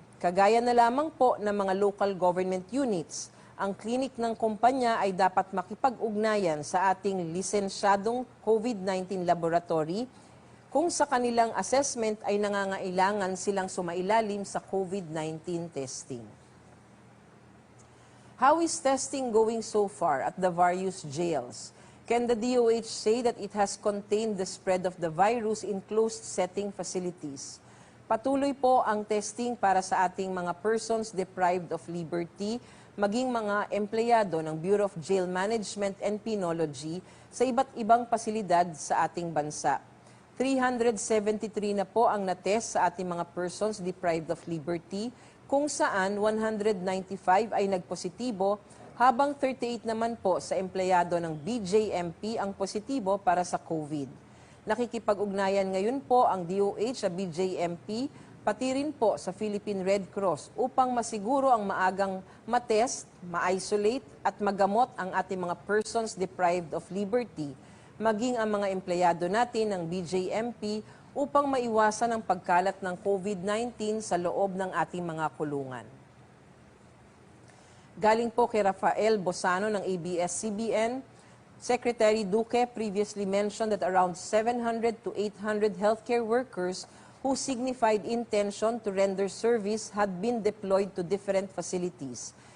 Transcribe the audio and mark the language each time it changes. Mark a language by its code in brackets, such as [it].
[tl] Kagaya na lamang po ng mga local government units, ang klinik ng kumpanya ay dapat makipag-ugnayan sa ating lisensyadong COVID-19 laboratory kung sa kanilang assessment ay nangangailangan silang sumailalim sa COVID-19 testing. [en] How is testing going so far at the various jails? Can the DOH say that it has contained the spread of the virus in closed setting facilities? [tl] Patuloy po ang testing para sa ating mga persons deprived of liberty, maging mga empleyado ng Bureau of Jail Management and Penology sa iba't ibang pasilidad sa ating bansa. 373 na po ang natest sa ating mga persons deprived of liberty, kung saan 195 ay nagpositibo, habang 38 naman po sa empleyado ng BJMP ang positibo para sa COVID. Nakikipag-ugnayan ngayon po ang DOH sa BJMP, pati rin po sa Philippine Red Cross upang masiguro ang maagang matest, ma-isolate at magamot ang ating mga persons deprived of liberty, maging ang mga empleyado natin ng BJMP upang maiwasan ang pagkalat ng COVID-19 sa loob ng ating mga kulungan. Galing po kay [en] Rafael Bosano ng ABS-CBN, Secretary Duque previously mentioned that around 700 to 800 healthcare workers who signified intention to render service had been deployed to different facilities.